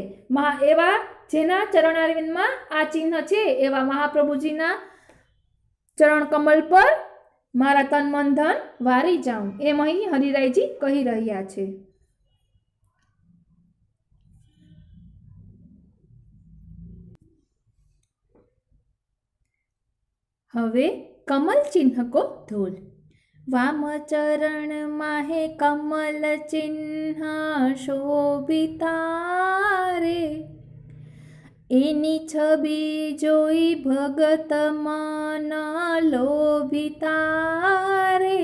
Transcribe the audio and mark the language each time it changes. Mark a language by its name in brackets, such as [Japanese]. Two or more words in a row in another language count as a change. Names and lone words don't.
[Gujarati] એવા જેના ચરણારવિંદમાં આ ચિહ્ન છે એવા મહાપ્રભુજીના ચરણ કમલ પર મારા તન મન ધન વારી જાઉં, એમ અહીં હરિરાયજી કહી રહ્યા છે. હવે કમલ ચિહ્ન કો ધોલ. વામ ચરણ માહે કમળ ચિહ્ન શોભિતારે, એની છબી જોઈ ભગત મન લોભિતારે.